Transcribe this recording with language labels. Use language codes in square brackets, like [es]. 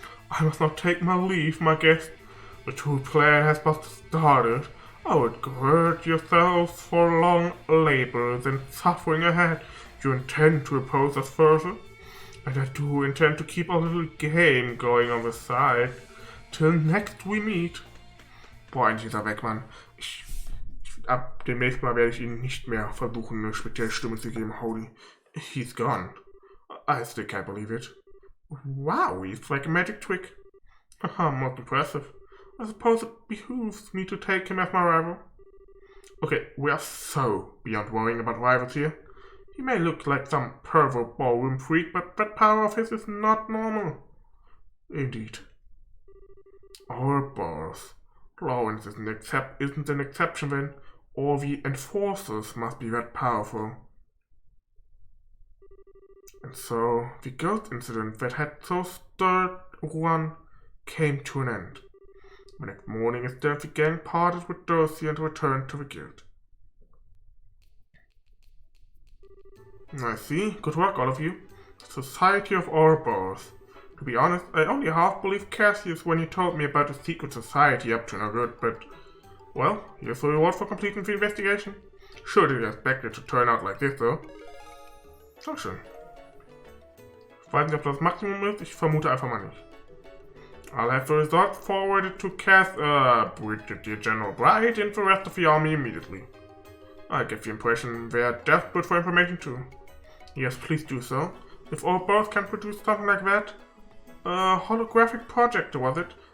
[en] I must not take my leave, my guest. The true plan has but started. I would gird yourselves for long labors and suffering ahead. You intend to oppose us further? And I do intend to keep a little game going on the side. Till next we meet. [de] Boah, endlich ist er weg, Mann. Ab demnächst mal werde ich ihn nicht mehr versuchen, eine spezielle Stimme zu geben. [en] Holy, he's gone. I still can't believe it. Wow, it's like a magic trick. Haha, most impressive. I suppose it behooves me to take him as my rival. Okay, we are so beyond worrying about rivals here. He may look like some pervert ballroom freak, but that power of his is not normal. Indeed. Ouroboros. Rolent isn't an exception then. All the enforcers must be that powerful. And so, the ghost incident that had so stirred Rouen came to an end. The next morning, Estelle the gang parted with Dorothy and returned to the guild. I see. Good work, all of you. Society of Ouroboros. To be honest, I only half believed Cassius when he told me about a secret society up to no good, but... Well, here's the reward for completing the investigation. Sure didn't expect it to turn out like this, though. [de] So schön. Ich weiß nicht, ob das Maximum ist. Ich vermute einfach mal nicht. [en] I'll have the results forwarded to Brigadier General Bright and the rest of the army immediately. I get the impression they're desperate for information too. Yes, please do so. If Ouroboros can produce something like that. A holographic projector, was it?